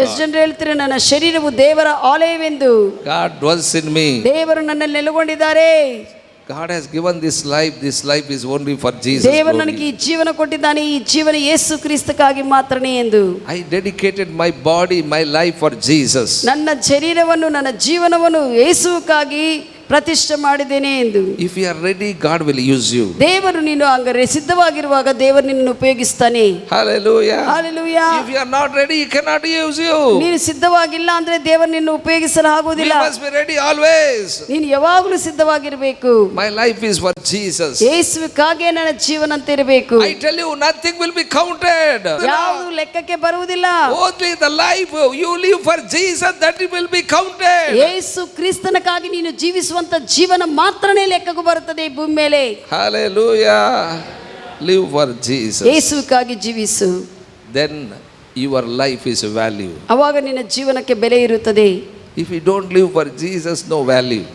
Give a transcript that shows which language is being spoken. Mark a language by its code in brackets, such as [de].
[kn] ಎಷ್ಟು ಜನರು ಹೇಳ್ತಾರೆ ನನ್ನ ಶರೀರವು ದೇವರ ಆಲಯವೆಂದು. [en] God dwells in me. [kn] ದೇವರು ನನ್ನಲ್ಲಿ ನೆಲೆಗೊಂಡಿದ್ದಾರೆ. [en] God has given this life is only for Jesus. [kn] ದೇವರು ನನಗೆ ಈ ಜೀವನ ಕೊಟ್ಟಿದ್ದಾನೆ, ಈ ಜೀವನ ಯೇಸು ಕ್ರಿಸ್ತಕ್ಕಾಗಿ ಮಾತ್ರನೇ ಎಂದು. [en] I dedicated my body, my life for Jesus. [kn] ನನ್ನ ಶರೀರವನ್ನು ನನ್ನ ಜೀವನವನ್ನು ಯೇಸುವಿಗಾಗಿ ಪ್ರತಿಷ್ಠೆ ಮಾಡಿದ್ದೇನೆ ಎಂದು. [en] If you are ready, God will use you. [kn] ದೇವರು ನೀನು ಹಂಗಾರೆ ಸಿದ್ಧವಾಗಿರುವಾಗ ದೇವರು ನಿನ್ನನ್ನು ಉಪಯೋಗಿಸ್ತಾನೆ. [en] Hallelujah. Hallelujah. If you are not ready, He cannot use you. [kn] ನೀನು ಸಿದ್ಧವಾಗಿಲ್ಲ ಅಂದ್ರೆ ದೇವರು ನಿನ್ನನ್ನು ಉಪಯೋಗಿಸಲು [en] You [kn] ಆಗುವುದಿಲ್ಲ. [en] must be ready always. [kn] ನೀನು ಯಾವಾಗಲೂ ಸಿದ್ಧವಾಗಿರಬೇಕು. [en] My life is for Jesus. [kn] ಯೇಸುವಿಗಾಗಿ ನನ್ನ ಜೀವನ ಅಂತ ಇರಬೇಕು. [en] I tell you, nothing will be counted. [kn] ಯಾವುದು ಲೆಕ್ಕಕ್ಕೆ ಬರುವುದಿಲ್ಲ. [en] Only the life you live for Jesus, that it will be counted. [kn] ಯೇಸು ಕ್ರಿಸ್ತನಕ್ಕಾಗಿ ನೀನು ಜೀವಿಸುವಂತ ಜೀವನ ಮಾತ್ರನೇ ಲೆಕ್ಕಕ್ಕೆ ಬರುತ್ತದೆ ಈ ಭೂಮಿ ಮೇಲೆ. [en] Hallelujah. Live for Jesus. [kn] ಯೇಸುವಿಗಾಗಿ ಜೀವಿಸು. [en] Then your life is value. [kn] ಅವಾಗ ನಿನ್ನ ಜೀವನಕ್ಕೆ ಬೆಲೆ ಇರುತ್ತದೆ. [en] If you don't live for Jesus, no value.